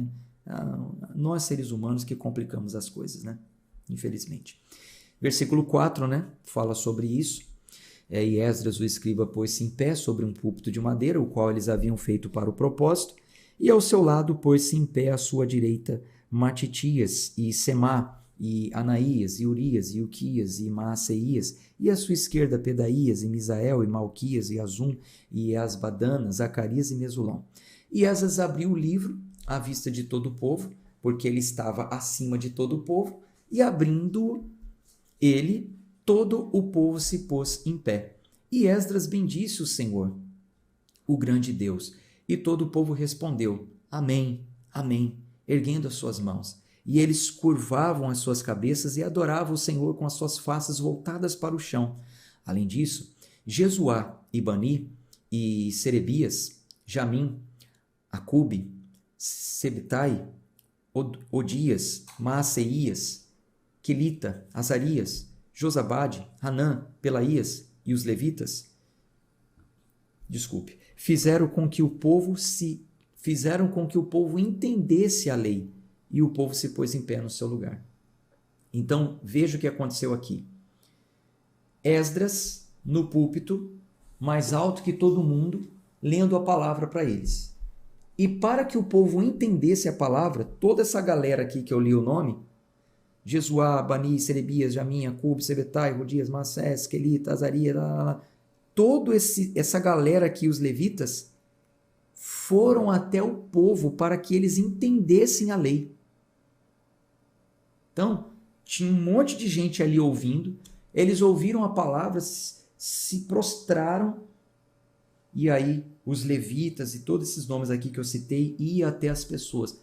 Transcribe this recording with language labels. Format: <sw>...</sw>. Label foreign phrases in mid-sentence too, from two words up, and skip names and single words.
<pt>Nós, seres humanos, que complicamos as coisas, né? Infelizmente. Versículo 4, né? Fala sobre isso. E Esdras, o escriba, pôs-se em pé sobre um púlpito de madeira, o qual eles haviam feito para o propósito, e ao seu lado pôs-se em pé à sua direita Matitias e Semá, e Anaías, e Urias, e Uquias, e Maaseias, e à sua esquerda Pedaías, e Misael, e Malquias, e Azum, e Asbadana, Zacarias e Mesulão. E Esdras abriu o livro à vista de todo o povo, porque ele estava acima de todo o povo, e abrindo ele, todo o povo se pôs em pé. E Esdras bendisse o Senhor, o grande Deus, e todo o povo respondeu, Amém, Amém, erguendo as suas mãos. E eles curvavam as suas cabeças e adoravam o Senhor com as suas faces voltadas para o chão. Além disso, Jesuá e Bani e Serebias, Jamim, Acube, Sebetai, Odias, Maaseias, Quelita, Azarias, Josabade, Hanã, Pelaías e os levitas, fizeram com que o povo entendesse a lei, e o povo se pôs em pé no seu lugar. Então, veja o que aconteceu aqui. Esdras, no púlpito, mais alto que todo mundo, lendo a palavra para eles. E para que o povo entendesse a palavra, toda essa galera aqui que eu li o nome, Jesuá, Bani, Serebias, Jamim, Acube, Sebetai, Rodias, Massés, Quelita, Azarias, toda essa galera aqui, os levitas, foram até o povo para que eles entendessem a lei. Então, tinha um monte de gente ali ouvindo, eles ouviram a palavra, se prostraram, e aí os levitas e todos esses nomes aqui que eu citei iam até as pessoas.</pt>